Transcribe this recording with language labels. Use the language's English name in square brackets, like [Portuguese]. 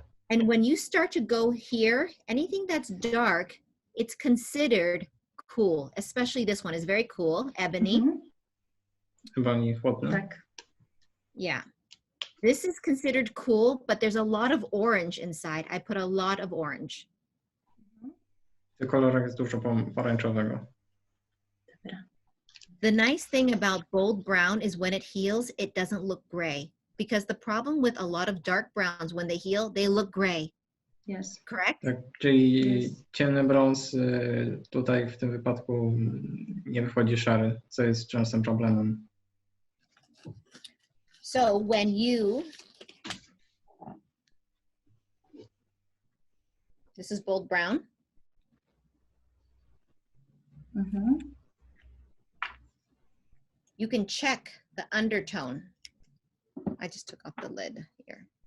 [English] And when you start to go here, anything that's dark, it's considered cool. Especially this one is very cool, ebony. [Polish] Ebony chłodny. Tak. [English] Yeah. This is considered cool, but there's a lot of orange inside. I put a lot of orange. [Polish] W tych kolorach jest dużo pomarańczowego. [English] The nice thing about bold brown is when it heals, it doesn't look gray. Because the problem with a lot of dark browns, when they heal, they look gray. Yes. Correct? [Polish] Tak, czyli ciemny brąz tutaj w tym wypadku nie wychodzi szary, co jest częstym problemem. [English] So when you, this is bold brown. You can check the undertone. I just took off the lid here.